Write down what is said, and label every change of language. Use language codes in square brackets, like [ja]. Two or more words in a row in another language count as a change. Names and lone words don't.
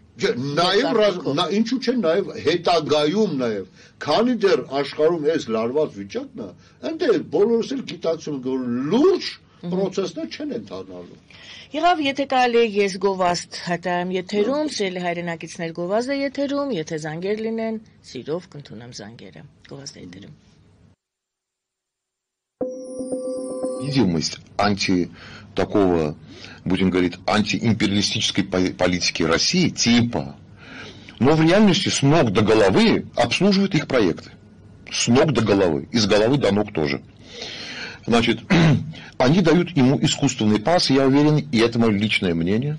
[hy] Նաև ինչու՞ չէ նաև հետագայում նաև, քանի դեռ աշխարհում այս լարված վիճակն է, այնտեղ բոլորս էլ գիտակցում որ լուրջ process-ներ չեն ընթանալու։ Եղավ, եթե կարելի է ես գովազդ հատայեմ եթերում, սիրելի հայրենակիցներ գովազդ է եթերում, եթե զանգեր լինեն, սիրով կընդունեմ զանգերը։ Գովազդ է եթերում։ [ru] Видимость такого, будем говорить, антиимпериалистической политики России типа, но в реальности с ног до головы обслуживает их проекты. С ног до головы, и с головы до ног тоже. Значит, они дают ему искусственный пас, я уверен, и это мое личное мнение.